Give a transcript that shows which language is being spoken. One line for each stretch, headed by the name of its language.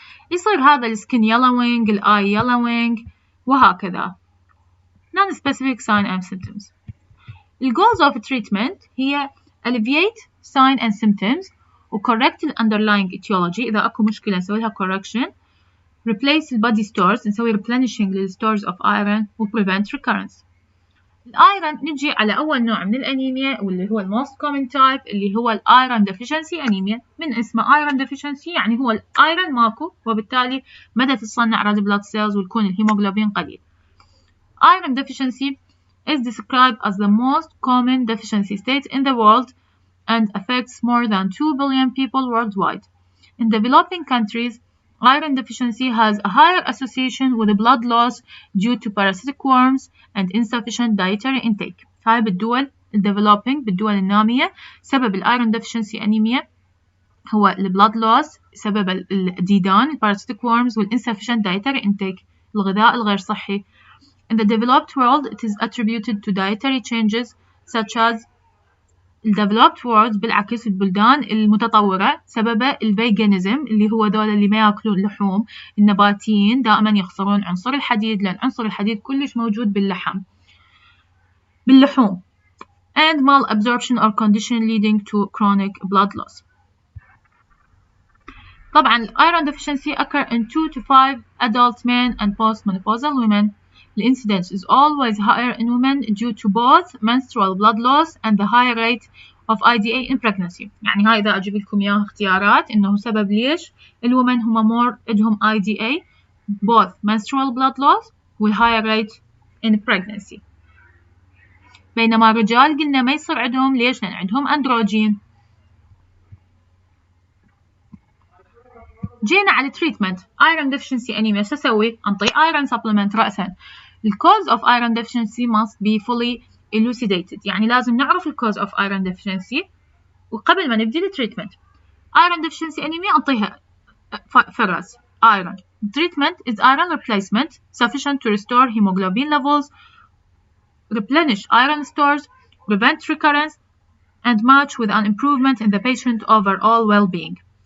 Arabic: يصير هذا السكين yellowing، الآي yellowing وهكذا.
English: non-specific sign and symptoms. The goals of treatment
Arabic: هي
English: alleviate sign and symptoms و correct the underlying etiology.
Arabic: إذا أكو مشكلة نسوي لها correction.
English: replace the body stores، نسوي replenishing لل stores of iron و prevent recurrence.
Arabic: الأيرون نجي على أول نوع من الأنيميا واللي هو most common type اللي هو الأيرون deficiency أنيميا. من اسمه iron deficiency يعني هو الأيرون ماكو، وبالتالي مدى تصنع red blood cells ويكون الهيموغلوبين قليل.
English: Iron deficiency is described as the most common deficiency state in the world and affects more than 2 billion people worldwide. In developing countries, iron deficiency has a higher association with blood loss due to parasitic worms and insufficient dietary intake.
Arabic: هاي بالدول developing، بالدول النامية، سبب iron deficiency anemia هو blood loss، سبب الديدان
English: parasitic worms insufficient dietary intake،
Arabic: الغذاء الغير صحي.
English: In the developed world, it is attributed to dietary changes such as developed world.
Arabic: بالعكس البلدان المتطورة سببه الفيجانيزم اللي هو دول اللي ما يأكلون لحوم، النباتيين دائما يخسرون عنصر الحديد لأن عنصر الحديد كلش موجود باللحوم.
English: And malabsorption or condition leading to chronic blood loss. طبعا iron deficiency occur in 2 to 5 adult men and postmenopausal women. The incidence is always higher in women due to both menstrual blood loss and the high rate of IDA in pregnancy.
Arabic: يعني هاي إذا أجيب لكم إياها اختيارات إنه سبب ليش الwomen هم more عندهم IDA
English: both menstrual blood loss
Arabic: و
English: higher rate in pregnancy.
Arabic: بينما الرجال قلنا ما يصير عندهم، ليش؟ لأن عندهم أندروجين.
English: جينا على treatment iron deficiency anemia.
Arabic: شو أسوي؟ أنطي iron supplement رأسا.
English: The cause of iron deficiency must be fully elucidated،
Arabic: يعني لازم نعرف ال
English: cause of iron deficiency
Arabic: وقبل ما نبدي التريتمنت.
English: iron deficiency anemia أنطيها فراس iron. Treatment is iron replacement sufficient to restore hemoglobin levels, replenish iron stores, prevent recurrence, and match with an improvement in the patient overall well-being.